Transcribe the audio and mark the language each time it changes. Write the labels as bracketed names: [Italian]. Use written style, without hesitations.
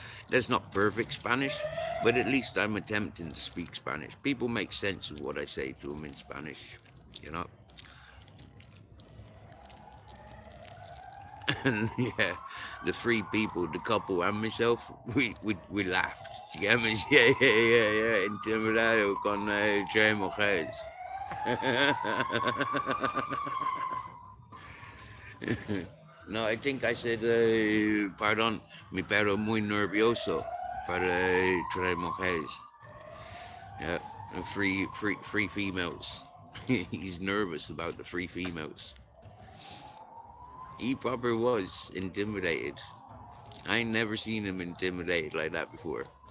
[English] That's not perfect Spanish, but at least I'm attempting to speak Spanish. People make sense of what I say to them in Spanish, you know? And yeah, the three people, the couple and myself, we laughed. You get me? Yeah. [Spanish] Intimidado con tres mujeres. [English] No, I think I said, pardon, [Spanish] mi perro muy nervioso para tres mujeres. [English] Yeah, and three females. He's nervous about the three females. He probably was intimidated. I ain't never seen him intimidated like that before.